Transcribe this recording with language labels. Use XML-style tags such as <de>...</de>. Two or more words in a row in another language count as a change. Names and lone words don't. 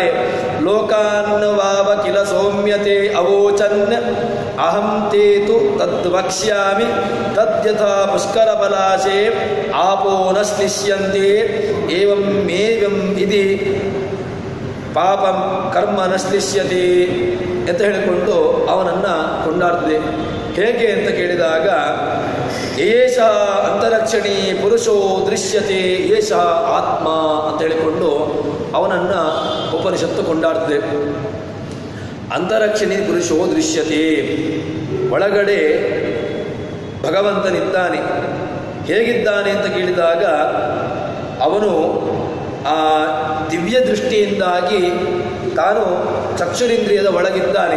<sa>ಲೋಕಾನ್ನವಾವ ಕಿಲ ಸೌಮ್ಯತೆ ಅವೋಚನ್ ಅಹಂ ತೇತು ತದ್ವಕ್ಷ್ಯಾಮಿ ತದ್ಯಥಾ ಪುಷ್ಕರ ಪಲಾಶೆ ಆಪೋ ನ ಶ್ಲಿಷ್ಯಂತೆ ಏವಂ ಮೇವಂ ಇದಿ ಪಾಪಂ ಕರ್ಮ ನ ಶ್ಲಿಷ್ಯತೆ</sa> <kn>ಅಂತ ಹೇಳಿಕೊಂಡು ಅವನನ್ನು ಕೊಂಡಾಡ್ತದೆ. ಹೇಗೆ ಅಂತ ಕೇಳಿದಾಗ</kn> <sa>ಏಷ ಅಂತರಕ್ಷಣಿ ಪುರುಷೋ ದೃಶ್ಯತೆ ಏಷ ಆತ್ಮ</sa> <kn>ಅಂತ ಹೇಳಿಕೊಂಡು ಅವನನ್ನು ಉಪನಿಷತ್ತು ಕೊಂಡಾಡ್ತದೆ.</kn> <sa>ಅಂತರಕ್ಷಣಿ ಪುರುಷೋ ದೃಶ್ಯತೆ,</sa> <kn>ಒಳಗಡೆ ಭಗವಂತನಿದ್ದಾನೆ. ಹೇಗಿದ್ದಾನೆ ಅಂತ ಕೇಳಿದಾಗ ಅವನು ಆ ದಿವ್ಯ ದೃಷ್ಟಿಯಿಂದಾಗಿ ತಾನು ಚಕ್ಷುರಿಂದ್ರಿಯದ ಒಳಗಿದ್ದಾನೆ.</kn>